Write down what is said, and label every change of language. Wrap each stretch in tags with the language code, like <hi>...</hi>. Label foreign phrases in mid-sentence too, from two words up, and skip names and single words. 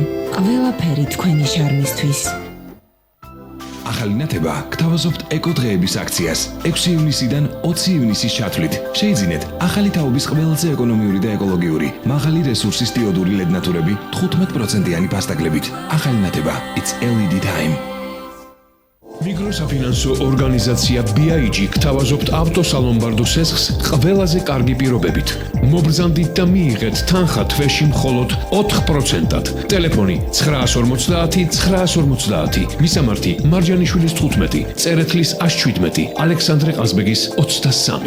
<ka>ყველაფერი თქვენი შარმისთვის. ახალი ნათება გთავაზობთ ეკოდღეების აქციას 6 ივნისიდან 20 ივნისის ჩათვლით. შეიძინეთ ახალი თაობის ყველაზე ეკონომიური და ეკოლოგიური, მაღალი რესურსის დიოდური LED ნათურები 15%-იანი ფასდაკლებით. ახალი ნათება,</ka> <en>it's LED time.</en> <ka>მიკროსაფინანსო ორგანიზაცია BIG გთავაზობთ ავტოსალონ სესხს ყველაზე კარგი პირობებით. მობრძანდით და მიიღეთ თანხა თვეში მხოლოდ 4%-ად. ტელეფონი 950 950, მისამართი მარჯანიშვილის 15, წერეთლის 117, ალექსანდრე ყაზბეგის 23.</ka>